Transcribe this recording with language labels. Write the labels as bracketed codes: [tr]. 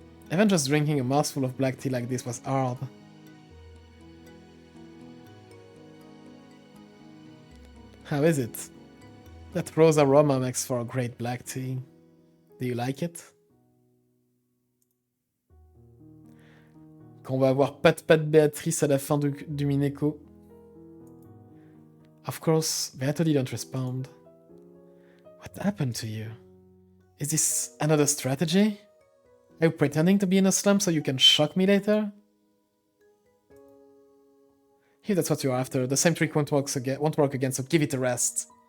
[en] Even just drinking a mouthful of black tea like this was hard. How is it? That rose aroma makes for a great black tea. Do you like it? [fr] Qu'on va avoir Pat Béatrice à la fin du Umineko. [en] Of course, Beato didn't respond. What happened to you? Is this another strategy? Are you pretending to be in a slump so you can shock me later? If that's what you're after, the same trick won't work again, so give it a rest.